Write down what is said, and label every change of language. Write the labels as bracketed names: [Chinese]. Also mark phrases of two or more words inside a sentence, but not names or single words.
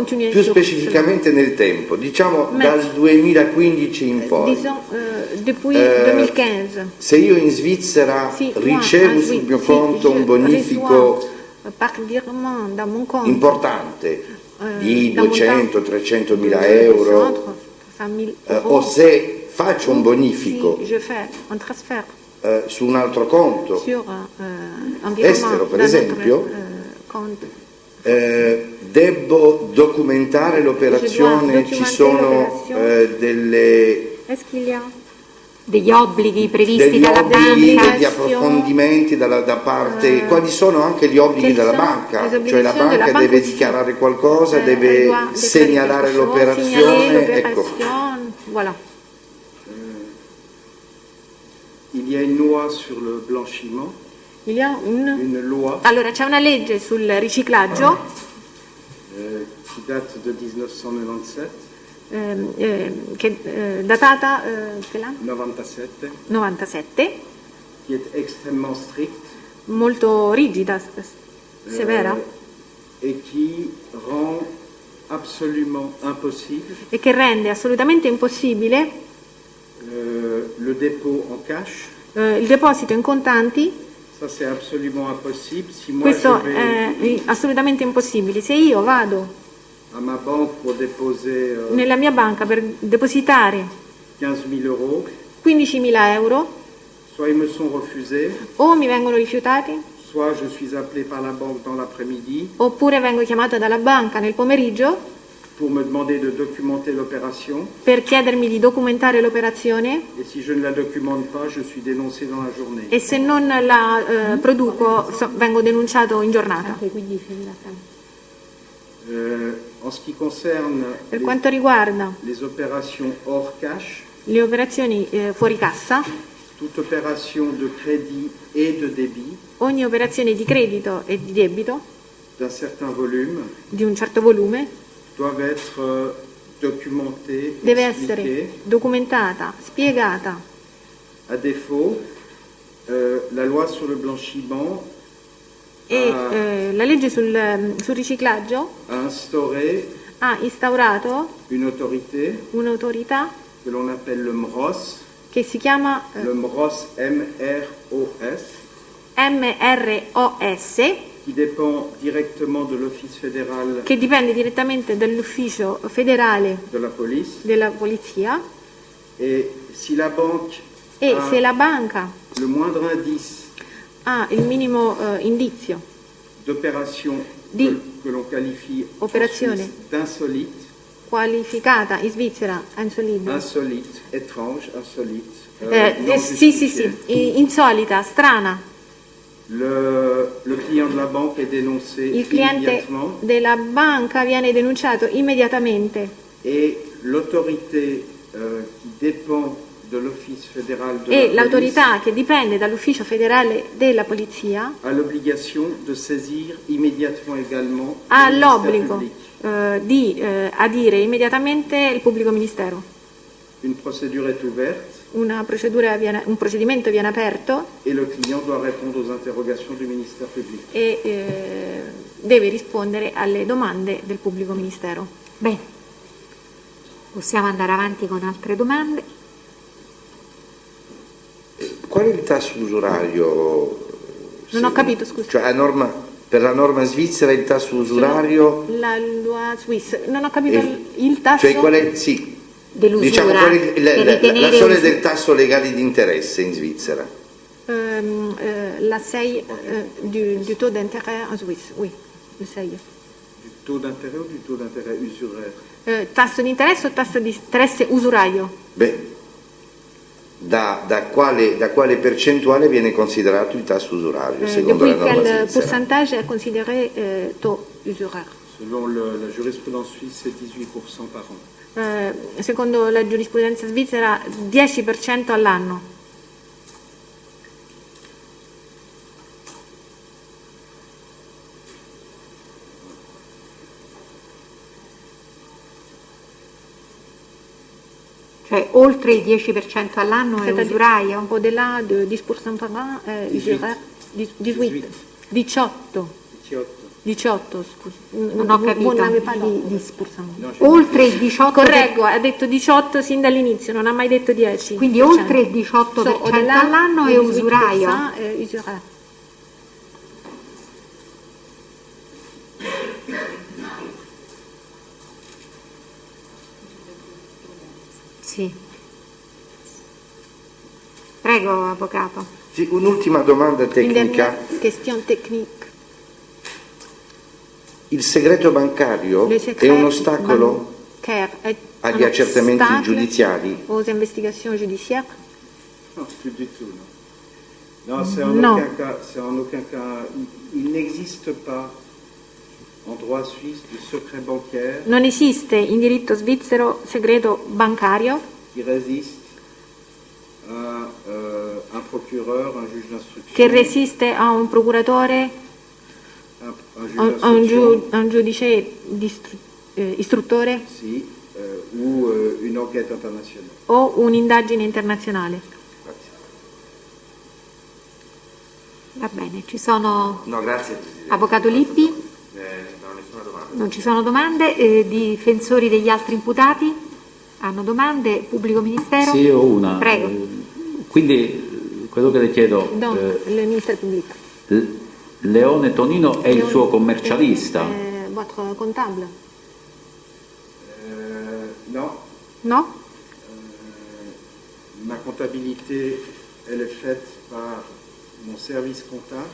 [Italian] Più specificamente nel tempo, diciamo dal 2015 in poi. [French] Disons, depuis 2015. [Italian] Se io in Svizzera Si, ricevo sul mio conto un bonifico [French] par virement dans mon compte [Italian] importante di [French] d'un [Italian] 200-300 mila [French] de [Italian] euro, 300 000 o se faccio un bonifico [French] si je fais un transfert [Italian] su un altro conto [French] sur un [Italian] estero, per esempio, [French] compte, [Italian] devo documentare l'operazione, ci sono delle [French] est-ce qu'il y a [Italian] Degli obblighi previsti degli dalla obblighi, banca. degli approfondimenti da parte, quali sono anche gli obblighi della banca, cioè la banca deve dichiarare qualcosa, deve segnalare l'operazione, ecco. [French] Voilà. Il y a une loi sur le blanchiment, Il y a une loi [Italian] Allora, c'è una legge sul riciclaggio [French] qui date de 1997, [Italian] che è datata che l'anno? 97, 97, [French] qui est extrêmement stricte [Italian] molto rigida, severa, [French] et qui rend absolument impossible [Italian] e che rende assolutamente impossibile [French] le dépôt en cash. [Italian] il deposito in contanti. [French] Ça, c'est absolument impossible. Si moi [Italian] Questo [French] je [Italian] è [French] vais [Italian] assolutamente impossibile. Se io vado [French] à ma banque pour déposer [Italian] nella mia banca per depositare [French] 15 000 euros, [Italian] 15.000 euro, [French] soit ils me sont refusés, [Italian] o mi vengono rifiutati, [French] soit je suis appelé par la banque dans l'après-midi [Italian] oppure vengo chiamata dalla banca nel pomeriggio [French] pour me demander de documenter l'opération. [Italian] per chiedermi di documentare l'operazione, [French] Et si je ne la documente pas, je suis dénoncé dans la journée. [Italian] e se non la produco vengo denunciato in giornata. [French] En ce qui concerne [Italian] Per quanto riguarda [French] les opérations hors cash, [Italian] le operazioni fuori cassa, [French] toute opération de crédit et de débit [Italian] ogni operazione di credito e di debito [French] d'un certain volume [Italian] di un certo volume [French] doivent être documentées, [Italian] deve [French] expliquées. [Italian] essere documentata, spiegata. [French] À défaut, la loi sur le blanchiment [Italian] E la legge sul riciclaggio [French] a instauré [Italian] ha instaurato [French] une autorité [Italian] un'autorità [French] que l'on appelle le MROS, [Italian] che si chiama [French] le MROS, M-R-O-S, [Italian] MROS, [French] qui dépend directement de l'Office fédéral [Italian] che dipende direttamente dall'ufficio federale [French] de la police. [Italian] della polizia, [French] Et si la banque [Italian] e [French] a [Italian] se la banca [French] le moindre indice [Italian] ha il minimo indizio [French] d'opération [Italian] Di [French] que l'on qualifie en [Italian] operazione. [French] Suisse d'insolite, [Italian] qualificata in Svizzera, insolita, [French] insolite, étrange, insolite, non [Italian] sì, [French] justifiée. [Italian] insolita, strana, [French] Le client de la banque est dénoncé [Italian] il cliente [French] immédiatement [Italian] della banca viene denunciato immediatamente [French] et l'autorité qui dépend de l'Office fédéral de [Italian] e la l'autorità che dipende dall'ufficio federale della polizia [French] police a l'obligation de saisir immédiatement également [Italian] ha [French] le ministère [Italian] l'obbligo [French] public. [Italian] di adire immediatamente il pubblico ministero. [French] Une procédure est ouverte [Italian] un procedimento viene aperto [French] et le client doit répondre aux interrogations du ministère public. [Italian] e deve rispondere alle domande del pubblico ministero. Bene, possiamo andare avanti con altre domande. Qual è il tasso usurario? Non ho capito, scusa. Cioè, per la norma svizzera il tasso usurario... La loi suisse, non ho capito è- il tasso. Cioè, qual è, sì, Dell'usura, diciamo, qual è per la ritenere soglia us- del tasso legale di interesse in Svizzera? [French] La 6 du taux d'intérêt en Suisse, oui, le 6. Du taux d'intérêt ou du taux d'intérêt usuraire? [Italian] Tasso di interesse o tasso di interesse usurario? Beh, da quale percentuale viene considerato il tasso usurario secondo Depuis la norma quel svizzera? [French] pourcentage è considéré taux usuraire? Selon la jurisprudence suisse, c'est 18% par an. [Italian] Secondo la giurisprudenza svizzera 10% all'anno. Cioè oltre il 10% all'anno è [French] C'est-à-dire, [Italian] usuraio? [French] Au-delà de 10% par an, 18. 18. 18. 18, [Italian] scusi. Non ho capito. [French] Vous n'avez pas dit 10%. [Italian] Oltre il 18%? Correggo, ha detto 18 sin dall'inizio, non ha mai detto 10. Quindi oltre il 18% all'anno è usuraio? È usuraio. Sì. Prego, avvocato. Sì, un'ultima domanda [French] Une [Italian] tecnica. [French] dernière question technique. [Italian] Il segreto bancario [French] Le [Italian] è [French] secret [Italian] un ostacolo [French] bancaire est [Italian] agli [French] un [Italian] accertamenti [French] obstacle [Italian] giudiziari? [French] aux investigations judiciaires? Non, plus du tout, non. Non, c'est en Non. aucun cas, il n'existe pas en droit suisse de secret bancaire [Italian] Non esiste in diritto svizzero segreto bancario [French] qui résiste à un procureur, un juge d'instruction, [Italian] che resiste a un procuratore, [French] un juge [Italian] a un giudice istruttore [French] si, ou une enquête internationale. [Italian] o un'indagine internazionale. Va bene, ci sono... No, grazie Presidente. Avvocato Lippi? Non ho nessuna domanda. Non ci sono domande. Difensori degli altri imputati? Hanno domande? Pubblico ministero? Sì, ho una. Prego. Quindi quello che le chiedo, [French] Donc, le ministère public. [Italian] Leone Tonino è il suo commercialista? [French] Votre comptable? Non, [Italian] No? [French] ma comptabilité, elle est faite par mon service comptable,